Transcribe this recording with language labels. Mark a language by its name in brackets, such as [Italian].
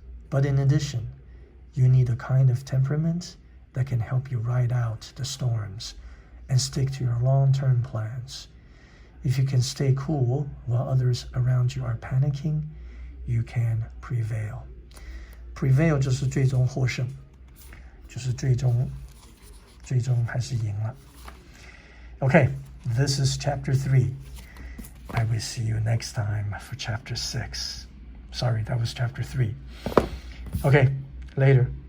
[English] But in addition, you need a kind of temperament that can help you ride out the storms and stick to your long-term plans. If you can stay cool while others around you are panicking, you can prevail. [Chinese] Prevail 就是最终获胜，就是最终还是赢了。 [English] Okay, this is chapter 3. I will see you next time for chapter 6. Sorry, that was chapter 3. Okay, later.